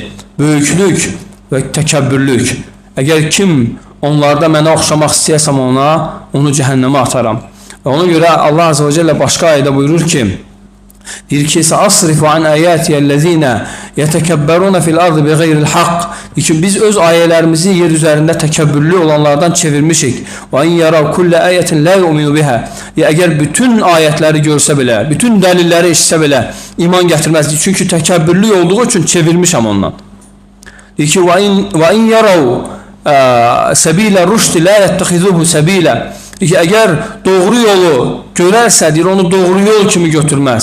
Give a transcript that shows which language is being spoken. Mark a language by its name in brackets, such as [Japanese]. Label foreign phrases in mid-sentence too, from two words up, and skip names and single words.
[Azerbaijani] Böyüklük və təkəbbürlük. Əgər kim onlarda mənə oxşamaq istəyəsəm onu cəhənnəmə ataram. Və ona görə Allah [Arabic] عز وجل [Azerbaijani] başqa ayədə buyurur ki, deyir ki, [Arabic] "سأصرف عن آياتي الذين يتكبرون في الأرض بغير الحق." [Azerbaijani] Deyir ki, biz öz ayələrimizi yer üzərində təkəbbürlü olanlardan çevirmişik. [Arabic] "وإن يروا كل آية لا يؤمنوا بها." [Azerbaijani] Əgər bütün ayətləri görsə belə, bütün dəlilləri eşitsə belə iman gətirməz. Çünki təkəbbürlü olduğu üçün çevirmişəm ondan. Deyir ki, [Arabic] "وإن يروا سبيل الرشد لا يتخذوه سبيلا." [Azerbaijani] Deyir ki, əgər doğru yolu görərsə, deyir, onu doğru yol kimi götürməz.